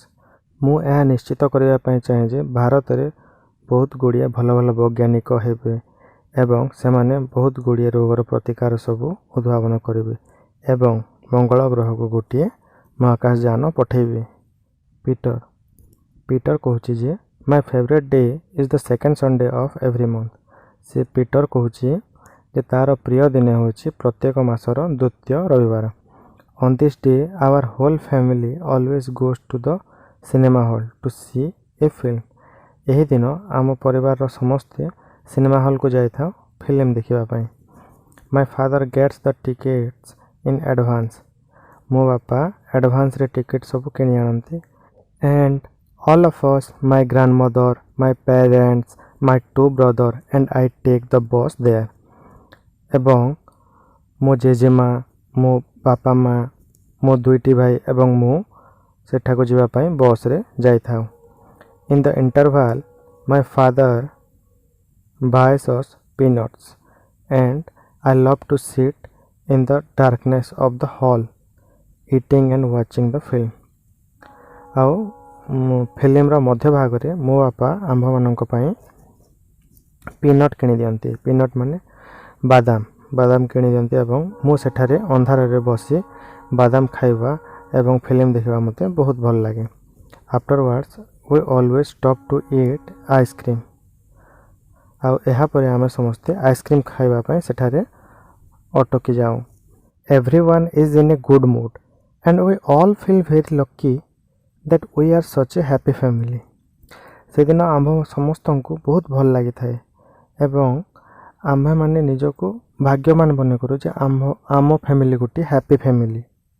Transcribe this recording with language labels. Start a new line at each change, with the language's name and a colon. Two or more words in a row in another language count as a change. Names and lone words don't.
Odia: ମୁଁ ଏହା ନିଶ୍ଚିତ କରିବା ପାଇଁ ଚାହେଁ ଯେ ଭାରତରେ ବହୁତ ଗୁଡ଼ିଏ ଭଲ ଭଲ ବୈଜ୍ଞାନିକ ହେବେ ଏବଂ ସେମାନେ ବହୁତ ଗୁଡ଼ିଏ ରୋଗର ପ୍ରତିକାର ସବୁ ଉଦ୍ଭାବନ କରିବେ ଏବଂ ମଙ୍ଗଳ ଗ୍ରହକୁ ଗୋଟିଏ ମହାକାଶଯାନ ପଠାଇବେ। ପିଟର କହୁଛି ଯେ
English: My favourite day is the second Sunday of every month.
Odia: ସେ ପିଟର କହୁଛି ଯେ ତା'ର ପ୍ରିୟ ଦିନ ହେଉଛି ପ୍ରତ୍ୟେକ ମାସର ଦ୍ୱିତୀୟ ରବିବାର।
English: On this day, our whole family always goes to the cinema hall to see a film.
Odia: ଏହି ଦିନ ଆମ ପରିବାରର ସମସ୍ତେ ସିନେମା ହଲ୍କୁ ଯାଇଥାଉ ଫିଲ୍ମ ଦେଖିବା ପାଇଁ।
English: My father gets the tickets in advance.
Odia: ମୋ ବାପା ଆଡ଼ଭାନ୍ସରେ ଟିକେଟ୍ ସବୁ କିଣି ଆଣନ୍ତି।
English: And all of us, my grandmother, my parents, my two brother and I take the bus there.
Odia: ଏବଂ ମୋ ଜେଜେମା, ମୋ ବାପା ମା, ମୋ ଦୁଇଟି ଭାଇ ଏବଂ ମୁଁ ସେଠାକୁ ଯିବା ପାଇଁ ବସ୍ରେ ଯାଇଥାଉ।
English: In the interval, my father buys us peanuts and I love to sit in the darkness of the hall, eating and watching the film.
Odia: ଆଉ ଫିଲ୍ମର ମଧ୍ୟ ଭାଗରେ ମୋ ବାପା ଆମ୍ଭମାନଙ୍କ ପାଇଁ ପିନଟ୍ କିଣି ଦିଅନ୍ତି। ପିନଟ୍ ମାନେ ବାଦାମ କିଣି ଦିଅନ୍ତି ଏବଂ ମୁଁ ସେଠାରେ ଅନ୍ଧାରରେ ବସି ବାଦାମ ଖାଇବା ଏବଂ ଫିଲ୍ମ ଦେଖିବା ମୋତେ ବହୁତ ଭଲ ଲାଗେ।
English: Afterwards, we always stop to eat ice cream.
Odia: ଆଉ ଏହାପରେ ଆମେ ସମସ୍ତେ ଆଇସ୍କ୍ରିମ୍ ଖାଇବା ପାଇଁ ସେଠାରେ ଅଟକି ଯାଉ।
English: Everyone is in a good mood and we all feel very lucky that we are such a happy family.
Odia: ସେଦିନ ଆମ୍ଭ ସମସ୍ତଙ୍କୁ ବହୁତ ଭଲ ଲାଗିଥାଏ ଏବଂ ଆମ୍ଭେମାନେ ନିଜକୁ ଭାଗ୍ୟମାନ ମନେ କରୁ ଯେ ଆମ ଫ୍ୟାମିଲି ଗୋଟିଏ
English: happy family.